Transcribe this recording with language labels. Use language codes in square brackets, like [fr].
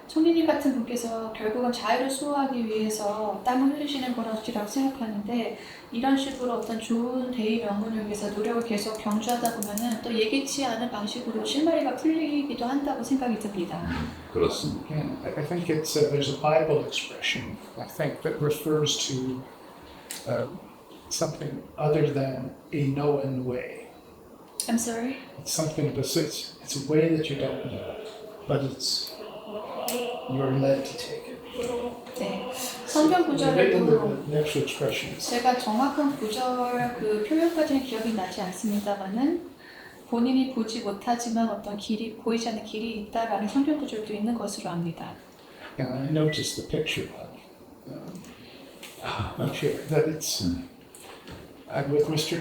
[ko] 총리님 같은 분께서 결국은 자유를 수호하기 위해서 땀을 흘리시는 것이라고 생각하는데 이런 식으로 어떤 좋은 대의 명분을 위해서 노력을 계속 경주하다 보면은 또 예기치 않은 방식으로 실마리가 풀리기도 한다고 생각이 듭니다. 그렇습니다. [en] And I think there's a Bible expression, I think, that refers to something other than a known way. I'm sorry? It's something, it's a way that you don't know, but it's you're led to take it. [ko] 네. 성경 [en] Written in [ko] 구절에도 [en] the actual expressions. [ko] 제가 정확한 구절 그 표현까지는 기억이 나지 않습니다만은 본인이 보지 못하지만 어떤 길이 보이지 않는 길이 있다라는 성경 구절도 있는 것으로 압니다. [en] Yeah, I noticed the picture, but I'm sure that it's with Mr.